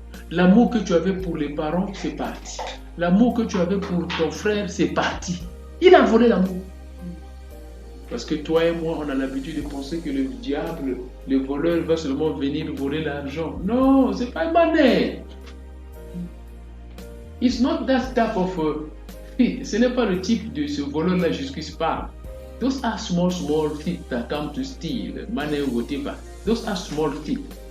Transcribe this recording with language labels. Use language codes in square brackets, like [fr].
[fr] L'amour que tu avais pour les parents, c'est parti. L'amour que tu avais pour ton frère, c'est parti. Il a volé l'amour. Parce que toi et moi, on a l'habitude de penser que le diable, le voleur, va seulement venir voler l'argent. Non, c'est pas money. [en] It's not that type of thief. [fr] Ce n'est pas le type de ce voleur-là jusqu'ici parle. [en] Those are small thieves that come to steal money or whatever. Those are small thieves.